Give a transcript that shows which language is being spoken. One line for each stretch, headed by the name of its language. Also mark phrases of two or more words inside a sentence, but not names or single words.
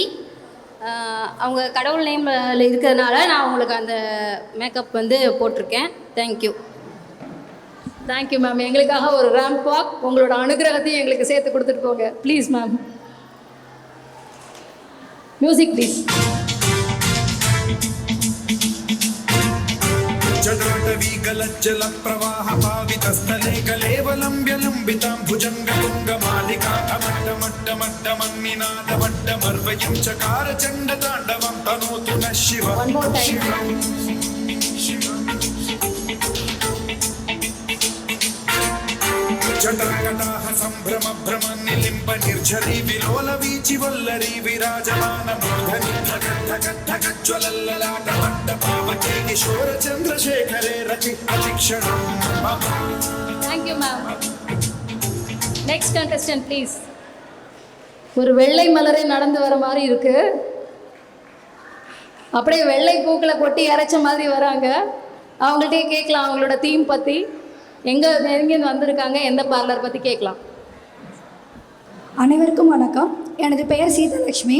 Tamil: அவங்க கடவுள் நேமில் இருக்கிறதுனால நான் அவங்களுக்கு அந்த மேக்கப் வந்து போட்டிருக்கேன்.
English: thank you. thank you ma'am.
Tamil: எங்களுக்காக ஒரு
English: ramp walk,
Tamil: உங்களோட அனுகிரகத்தையும் எங்களுக்கு சேர்த்து கொடுத்துட்டு போங்க
English: please ma'am. music please.
Sanskrit: जटाटवीगलज्जल प्रवाह पावितस्थले कलेवलम्ब्यलम्बितां भुजङ्गतुङ्गमालिकान्तमट्टमट्टमट्टमन्निनादवट्टमर्वयं चकार चण्डताण्डवं तनोतु नः शिव शिव जटाकटाः सम्भ्रम भ्रमन्निलिम्ब निर्झरी विलोल वीचि वल्लरी विराजमान मूर्धनि धगद्धगद्धगज्ज्वलल्ललाट पावके किशोर चन्द्रशेखरे रति अतिक्षणं
English: Thank you ma'am. Next contestant please.
Tamil: ஒரு வெள்ளை மலரே நடந்து வர மாதிரி இருக்கு. அப்படியே வெள்ளை பூக்களை கொட்டி இறைச்ச மாதிரி வராங்க. அவங்கள்ட்டே கேட்கலாம் அவங்களோட தீம் பற்றி, எங்கேருந்து வந்திருக்காங்க, எந்த பார்லர் பற்றி கேட்கலாம். அனைவருக்கும் வணக்கம். எனது பெயர் சீதலக்ஷ்மி.